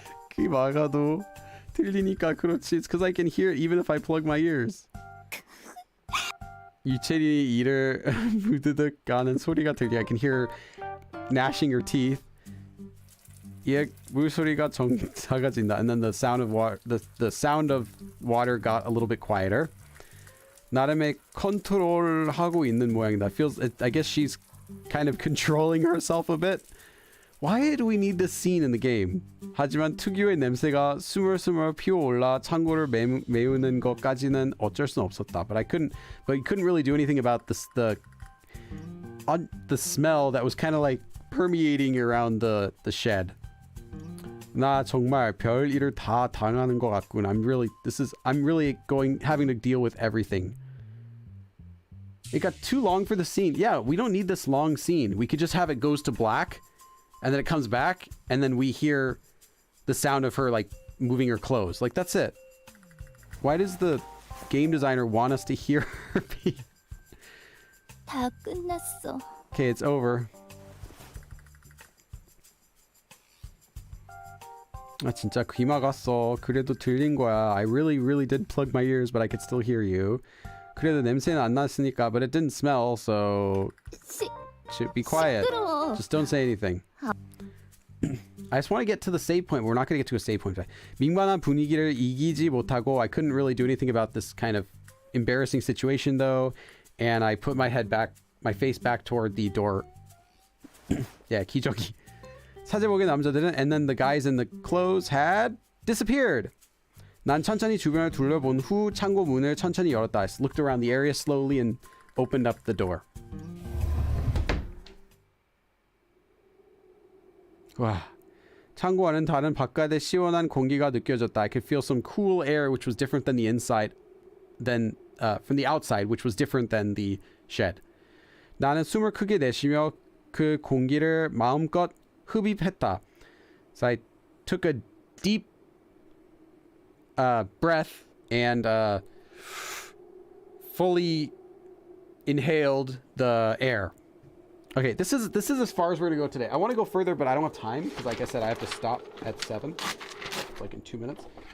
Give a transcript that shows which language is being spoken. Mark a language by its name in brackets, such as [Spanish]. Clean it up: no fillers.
[Korean] 귀 막아도 들리니까 그렇지. [English] It's because I can hear it even if I plug my ears. [Korean] 유채린이 이를 무드득 가는 소리가 들려. [English] I can hear her gnashing her teeth. [Korean] 예, 물소리가 작아진다. [English] And then the sound of water, the sound of water got a little bit quieter. [Korean] 나름의 컨트롤하고 있는 모양이다. [English] I guess she's kind of controlling herself a bit. Why do we need this scene in the game? [Korean] 하지만 특유의 냄새가 스물스물 피어올라 창고를 메우는 것까지는 어쩔 수 없었다. [English] But you couldn't really do anything about the smell that was kind of like permeating around the shed. [Korean] 나 정말 별 일을 다 당하는 것 같군. [English] I'm really having to deal with everything. It got too long for the scene. Yeah, we don't need this long scene. We could just have it goes to black, and then it comes back, and then we hear the sound of her like moving her clothes. Like that's it. Why does the game designer want us to hear her be? [Korean] 다 끝났어. [English] Okay, it's over. [Korean] 아 진짜 귀 막았어. 그래도 들린 거야. [English] I really did plug my ears, but I could still hear you. [Korean] 그래도 냄새는 안 났으니까, [English] but it didn't smell, so should be quiet. [Korean] 시끄러워. [English] Just don't say anything. I just want to get to the save point. We're not going to get to a save point. [Korean] 민망한 분위기를 이기지 못하고 [English] I couldn't really do anything about this kind of embarrassing situation though, and I put my face back toward the door. Yeah, 기저귀. [Korean] 사제복의 남자들은 [English] and then the guys in the clothes had disappeared. [Korean] 난 천천히 주변을 둘러본 후 창고 문을 천천히 열었다. [English] I looked around the area slowly and opened up the door. [Korean] 와, 창고와는 다른 바깥의 시원한 공기가 느껴졌다. [English] I could feel some cool air which was different than the inside than from the outside which was different than the shed. [Korean] 나는 숨을 크게 내쉬며 그 공기를 마음껏 흡입했다. [English] So I took a deep breath and fully inhaled the air. Okay, this is as far as we're gonna go today. I want to go further, but I don't have time because, like I said, I have to stop at 7, like in 2 minutes.